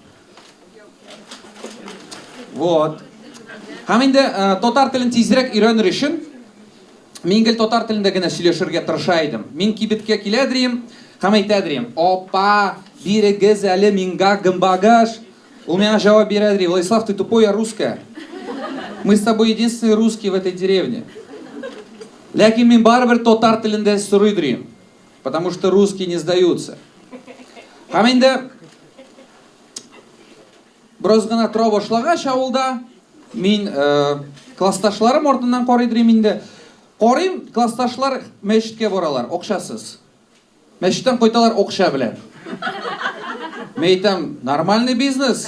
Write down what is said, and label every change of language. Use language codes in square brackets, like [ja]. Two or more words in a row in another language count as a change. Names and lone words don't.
[tt] Вот. Һәм инде татар телен тизрәк өйрәнер өчен мин гел татар телендә генә сөйләшергә тырыша идем. Мин кибеткә киләдем, һәм әйтәдем: "Опа, бирегез әле миңа гымбагаш". Ул миңа җавап бирәдер: "Владислав, [ru] ты тупой, я русская. Мы с тобой единственные русские в этой деревне". [tt] Ләкин мин барыбер татар телендә сорыйдым, [ru] потому что русские не сдаются. [tt] Һәм инде бераз гына тора башлагач авылда мин классташларым артыннан карыйдым инде. Карыйм, классташлар мәчеткә баралар, акчасыз. Мәчеттән кайталар акча белән. Мен әйтәм, [ru] нормальный бизнес.